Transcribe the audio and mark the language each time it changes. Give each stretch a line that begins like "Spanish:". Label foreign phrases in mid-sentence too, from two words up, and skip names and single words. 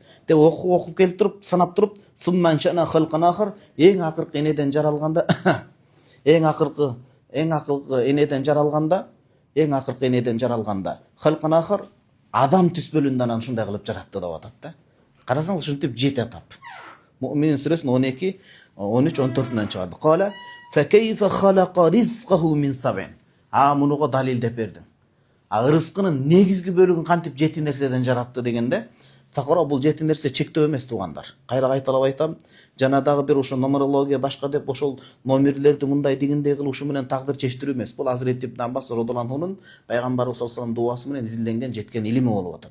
Kyrgyz: Деп окуп келип туруп, санап туруп,
Arabic: ثم أنشأناه خلقا آخر,
Kyrgyz: эң акыркы энеден жаралганда, эң акыркы энеден жаралганда,
Arabic: خلقا آخر
Kyrgyz: адам түспөлүндө анан ушундай кылып жаратты деп атат да. Карасаңыз ушинтип 7 этап. Муъмин сүрөсүнүн 12, 13, 14-төн чыгарды.
Arabic: قال فكيف خلق رزقه من سبع.
Kyrgyz: Мунуга далил деп бердим. Рызкынын негизги бөлүгүн кантип 7 нерседен жаратты дегенде, факыра бул 7 нерсе чектөө эмес туугандар. Кайра кайталап айтам, жана дагы бир ошо нумерология башка деп ошол номерлерди мындай дегендей кылып ушу менен тагдыр чечтирүү эмес. Бул Азирет Ибн Аббас радhiyallahu анхунун пайгамбарыбыз
Arabic: صلى الله عليه
Kyrgyz: дуасы менен изилденген жеткен илими болуп атат.